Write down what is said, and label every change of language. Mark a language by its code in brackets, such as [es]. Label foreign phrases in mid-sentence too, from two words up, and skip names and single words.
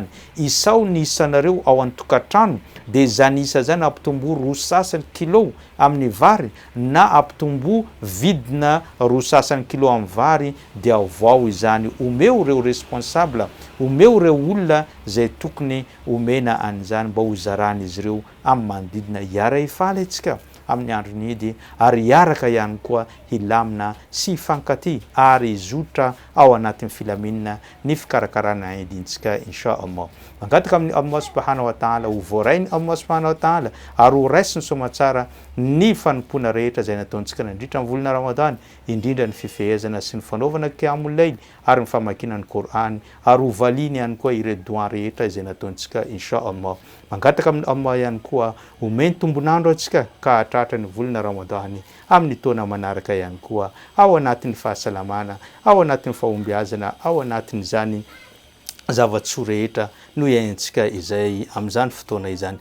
[mg] Isao ny isanareo ao an-tokantrano dia zany isa zany ampitombo roa sasany kilo amin'ny vary na ampitombo vidina roa sasany kilo amin'ny vary dia avao izany omeo ireo responsable, omeo ireo olona zay tokony omena an'izany mba ho zaran'izy ireo amin'ny manodidina. Hiara hifaly antsika amin'ny androny idy ary hiaraka ihany koa hilamina sy hifankaty ary hizotra ao anatin'ny filaminana ny fikarakarana idintsika [ar] insha Allah. [mg] Mangataka amin'ny [ar] Allah subhanahu wa ta'ala [mg] ho voarainy [ar] Allah subhanahu wa ta'ala [mg] ary ho raisiny somatsara ny fanompona rehetra zay nataontsika nandritra amin'ny volana Ramadan, indrindra ny fifehezana sy ny fanaovana [ar] qiyamul layl [mg] ary ny famakiana ny Qur'an ary ho valiny ihany koa ireo doa rehetra izay nataontsika [ar] insha Allah. [mg] Mangataka amin'ny Allah ihany koa omeny tombonandro antsika ka hatratra ny volana Ramadan amin'ny taona manaraka ihany koa ao anatin'ny fahasalamana, ao anatin'ny fahombiazana, ao anatin'ny zany zavatsoa rehetra no iaintsika izay amin'izany fotoana izany.